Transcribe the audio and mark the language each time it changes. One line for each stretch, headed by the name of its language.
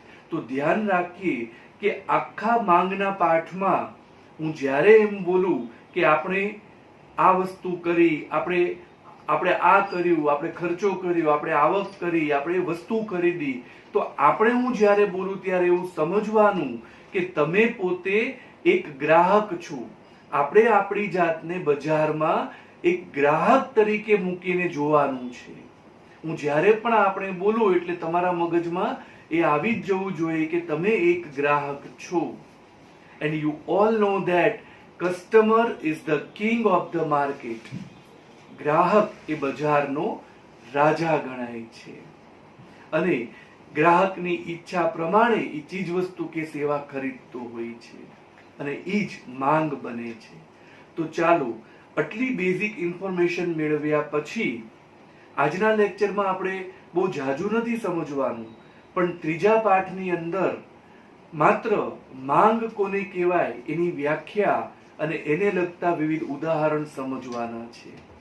Gujarati: તો ધ્યાન રાખીએ કે આખા માંગના પાઠમાં હું જ્યારે એમ બોલું કે આપણે આ વસ્તુ કરી, આપણે આ કર્યું, આપણે ખર્ચો કર્યો, આપણે આવક કરી, આપણે વસ્તુ ખરીદી, તો આપણે હું જ્યારે બોલું ત્યારે એવું સમજવાનું કે તમે પોતે એક ગ્રાહક છો. આપણે આપણી જાતને બજારમાં એક ગ્રાહક તરીકે મૂકીને જોવાનું છે. હું જ્યારે પણ આપણે બોલું એટલે તમારા મગજમાં એ આવી જ જવું જોઈએ કે તમે એક ગ્રાહક છો.
English: And you all know that customer is the king of the market.
Gujarati: ગ્રાહક એ બજારનો રાજા ગણાય છે અને ગ્રાહકની ઈચ્છા પ્રમાણે એ ચીજ વસ્તુ કે સેવા ખરીદતો હોય છે અને ઈ જ માંગ બને છે. તો ચાલો, આટલી બેઝિક ઇન્ફોર્મેશન મેળવ્યા પછી આજના લેક્ચરમાં આપણે બહુ ઝાઝું નથી સમજવાનું, પણ ત્રીજા પાઠની અંદર માત્ર માંગ કોને કહેવાય એની વ્યાખ્યા અને એને લગતા વિવિધ ઉદાહરણ સમજવાના છે.